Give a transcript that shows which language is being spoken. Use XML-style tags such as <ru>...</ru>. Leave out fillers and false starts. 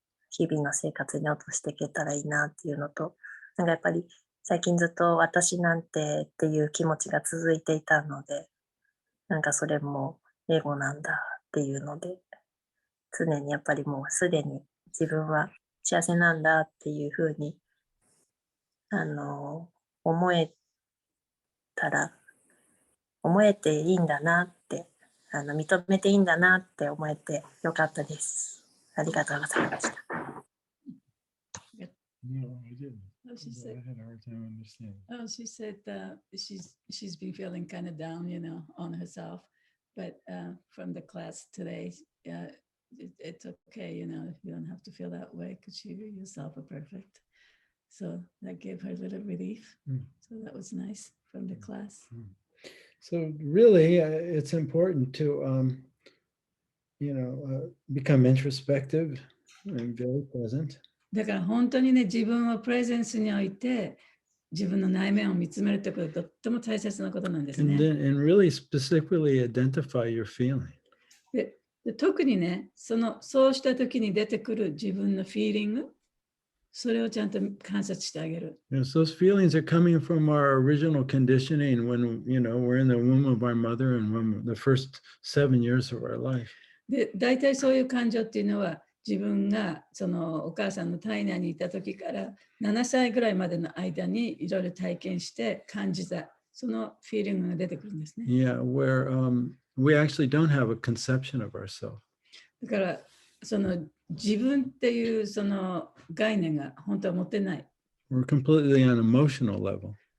<ja>日々の生活に落としていけたらいいなっていうのと、なんかやっぱり最近ずっと私なんてっていう気持ちが続いていたので、なんかそれもエゴなんだっていうので、常にやっぱりもうすでに自分は幸せなんだっていうふうに、思えたら、思えていいんだなって、認めていいんだなって思えてよかったです。ありがとうございました。</ja> <en>No, I didn't. Oh, she I said, had a hard time understanding. oh, she said she's been feeling kind of down, on herself. But from the class today, it's okay, you don't have to feel that way because you yourself are perfect. So that gave her a little relief. So that was nice from the class. So really, it's important to, become introspective and very present.</en> <ja>だから本当にね、自分をプレゼンスにおいて、自分の内面を見つめるってことはとっても大切なことなんですね。</ja> <en>And really specifically identify your feeling.</en> <ja>で特にね、そうした時に出てくる自分のフィーリング、それをちゃんと観察してあげる。</ja> <en>Yes, those feelings are coming from our original conditioning when, we're in the womb of our mother and when the first 7 years of our life.</en> <ja>で、大体そういう感情っていうのは、自分がお母さんの体内にいた時から7歳ぐらいまでの間にいろいろ体験して感じた、そのフィーリングが出てくるんですね。</ja> <en>Yeah, where we actually don't have a conception of ourselves.</en> <ja>だから、自分っていう概念が本当は持てない。</ja> <en>We're completely on an emotional level.</en>